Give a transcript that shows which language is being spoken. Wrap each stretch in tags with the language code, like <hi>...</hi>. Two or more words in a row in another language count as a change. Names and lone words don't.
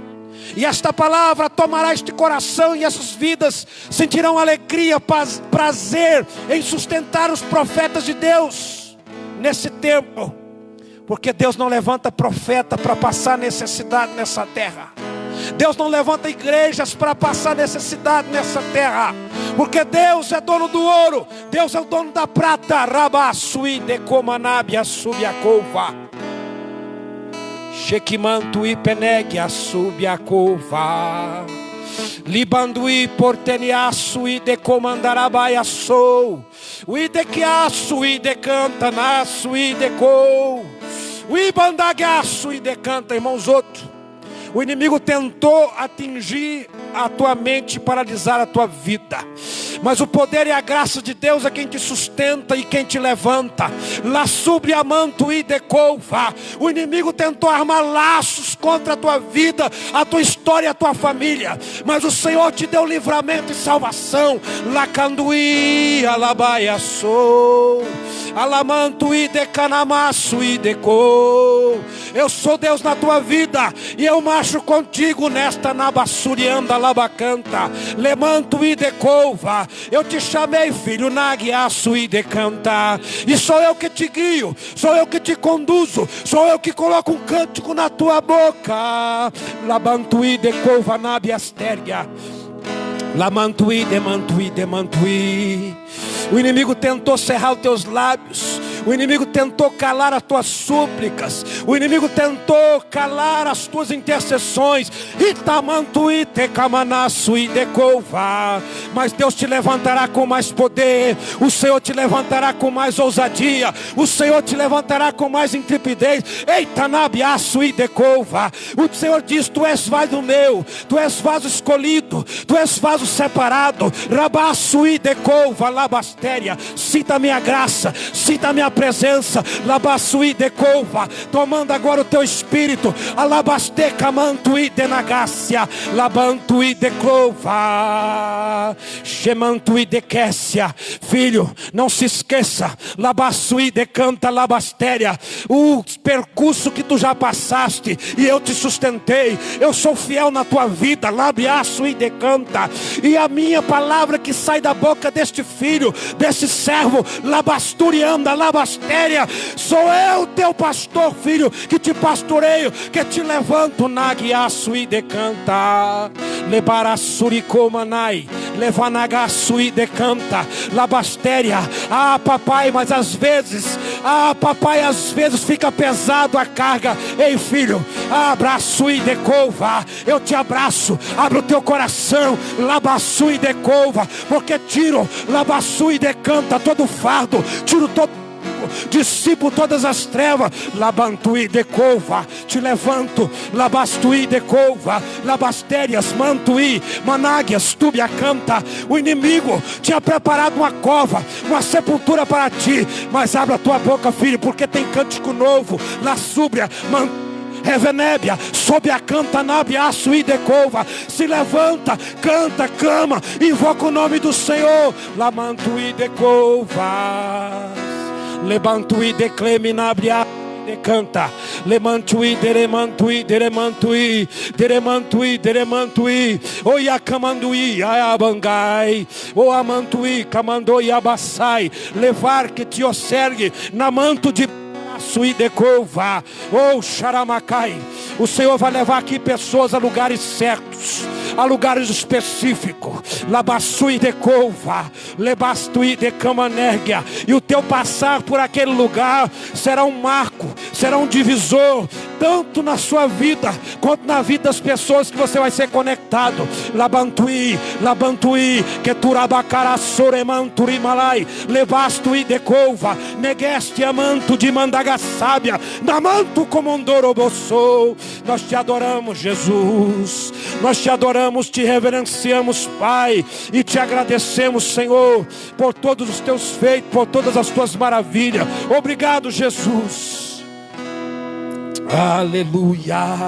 <pt>E esta palavra tomará este coração, e essas vidas sentirão alegria, prazer em sustentar os profetas de Deus nesse tempo. Porque Deus não levanta profeta para passar necessidade nessa terra. Deus não levanta igrejas para passar necessidade nessa terra. Porque Deus é dono do ouro, Deus é o dono da prata. Rabassui decomanabia subiacova. Shekimantui penegia subiacova. Libandui porteniaçui decomandarabaia sou. Ui dequiaço e decanta naço e decou. Ui bandagaço e decanta, irmãos, outro. O inimigo tentou atingir a tua mente, paralisar a tua vida. Mas o poder e a graça de Deus é quem te sustenta e quem te levanta. La subriamanto e decova. O inimigo tentou armar laços contra a tua vida, a tua história, a tua família. Mas o Senhor te deu livramento e salvação. La canduí alabaia sou. Alamanto e decanamaço e decou. Eu sou Deus na tua vida, e eu marcho contigo nesta nabassurianda labacanta. Lemanto e decova. Eu te chamei, filho, naguiaço e decanta. E sou eu que te guio, sou eu que te conduzo, sou eu que coloco um cântico na tua boca. Labanto e decova nabiastéria. Lamantui, demantui, demantui. O inimigo tentou cerrar os teus lábios. O inimigo tentou calar as tuas súplicas. O inimigo tentou calar as tuas intercessões. Itamantui, tecamanaço e decova. Mas Deus te levantará com mais poder. O Senhor te levantará com mais ousadia. O Senhor te levantará com mais intrepidez. Eitanabiaço e decova. O Senhor diz: tu és vaso meu, tu és vaso escolhido, tu és vaso separado. Rabaço e decova, labastéria. Cita a minha graça, cita a minha presença. Labaçui decova, tomando agora o teu espírito. Alabasteca mantui denagácia. Labantui declova. Chemantui dequécia. Filho, não se esqueça. Labaçui decanta labastéria. O percurso que tu já passaste, e eu te sustentei. Eu sou fiel na tua vida. Labiaço e decanta. E a minha palavra que sai da boca deste filho, desse servo, labasturianda, labastéria, sou eu teu pastor, filho, que te pastoreio, que te levanto, naguiaço e decanta. Lebarassuricomanai, levanagaço e decanta, labastéria. Ah, papai, mas às vezes, papai, às vezes fica pesado a carga. Ei, filho, abraço e decova. Eu te abraço, abre o teu coração, labaçu e decova, porque tiro, labaçu e decanta todo fardo, tiro todo, dissipo todas as trevas. Labantui decova, te levanto. Labastui decova, labastérias, mantui, manáguias, tubia canta. O inimigo tinha preparado uma cova, uma sepultura para ti, mas abre a tua boca, filho, porque tem cântico novo. La súbria, Revenébia, sob a canta nabiaço e decova. Se levanta, canta, clama, invoca o nome do Senhor. Lamanto e decova. Levantui declame nabria decanta. Lemantui deremantui deremantui deremantui deremantui. Oia camandui ayabangai. O amantui camandoi abassai. Levar que te ossergue na manto de e decova. Oh, Xaramacai. O Senhor vai levar aqui pessoas a lugares certos, a lugares específicos. Labassu e decova, lebastu e decamanérgia. E o teu passar por aquele lugar será um marco, será um divisor. tanto na sua vida, quanto na vida das pessoas que você vai ser conectado. Labantui, que turabacara soremanturi malai, levastui decova, negeste amanto de mandagasábia, namanto comondorobossou. Nós te adoramos, Jesus. Nós te adoramos, te reverenciamos, Pai, e te agradecemos, Senhor, por todos os teus feitos, por todas as tuas maravilhas. Obrigado, Jesus. Aleluia.</pt>